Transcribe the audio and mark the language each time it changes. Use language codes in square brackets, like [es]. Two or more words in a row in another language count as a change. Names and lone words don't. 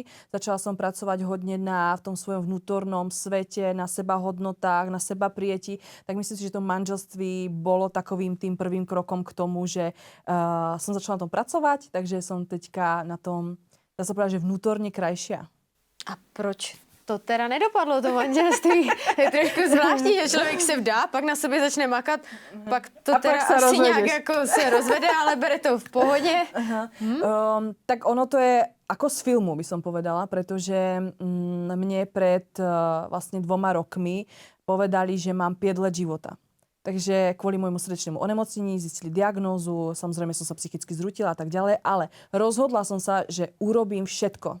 [sk] Začala som pracovať hodne v tom svojom vnútornom svete, na sebahodnotách, na sebaprieti. Tak myslím si, že to manželství bolo takovým tým prvým krokom k tomu, že som začala na tom pracovať, takže som teďka na tom, dá sa povedať, že vnútorne krajšia. [cs] A proč to teda nedopadlo, to manželství? Je trošku zvláštní, že člověk se vdá, pak na sobě začne makat, pak to a teda [sk] pak sa asi [cs] rozvedeš. nějak jako se rozvede, ale bere to v pohodě. [sk] Tak ono to je ako z filmu, by som povedala, pretože mne pred vlastne 2 rokmi povedali, že mám 5 [cs] let života. [sk] Takže kvôli môjmu srdečnému onemocnení zistili diagnózu, samozrejme som sa psychicky zrútila a tak ďalej, ale rozhodla som sa, že urobím všetko.